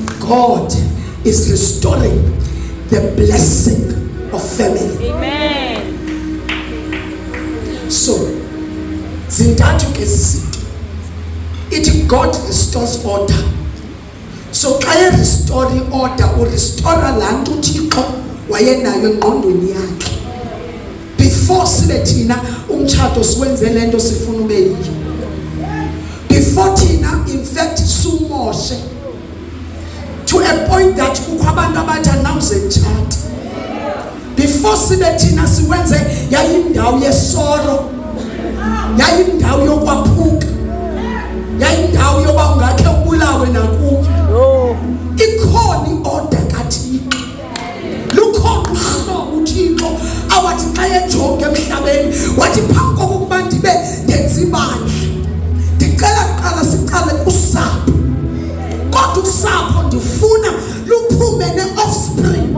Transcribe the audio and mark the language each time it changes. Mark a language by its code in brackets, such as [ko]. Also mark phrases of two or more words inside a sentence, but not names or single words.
[en] God is restoring the blessing of family. Amen. So, [xh] zintathu ke izinto. Ithi [en] God restores order. [xh] So xa [en] restore order, restore [xh] laa nto uThixo wayenayo engqondweni yakhe. Before sibe thina umtshato siwenze le nto sifuna ube yiyo. Before thina [en] in fact [xh] sumoshe [en] to a point that [xh] kukho abantu abathi nawuze tshata. Before sibe thina siwenze yayindawo yesoro, yayindawo yokwaphuka, yayindawo yoba ungakhe ubulawe nakuyo. Ikhona iorder kaThixo, lukhona uhlobo uThixo awathi xa ejonge emhlabeni wathi phambi kokuba ndibe ndenza ibandla ndicela kuqala siqale kusapho, kodwa usapho ndifuna luphume ne-offspring.